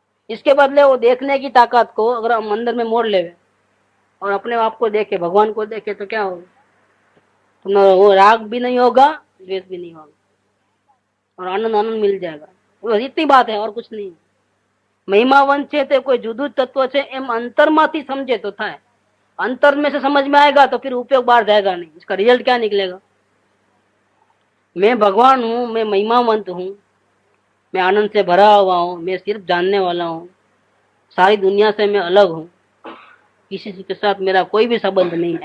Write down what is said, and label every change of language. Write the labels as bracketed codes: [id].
[hi] इसके बदले वो देखने की ताकत को अगर हम अंदर में मोड़ ले और अपने आप को देखे, भगवान को देखे, तो क्या होगा? तो वो राग भी नहीं होगा, द्वेष भी नहीं होगा, और आनंद आनंद मिल जाएगा। बस इतनी बात है और कुछ नहीं। [gu] महिमावंत છે તે કોઈ જુદું તત્વ છે એમ અંતરમાંથી समझे तो થાય। [hi] अंतर में से समझ में आएगा तो फिर उपयोग बाहर जाएगा नहीं। इसका रिजल्ट क्या निकलेगा? मैं भगवान हूँ, मैं महिमावंत हूँ, मैं आनंद से भरा हुआ हूँ, मैं सिर्फ जानने वाला हूँ, सारी दुनिया से मैं अलग हूँ, किसी के साथ मेरा कोई भी संबंध नहीं।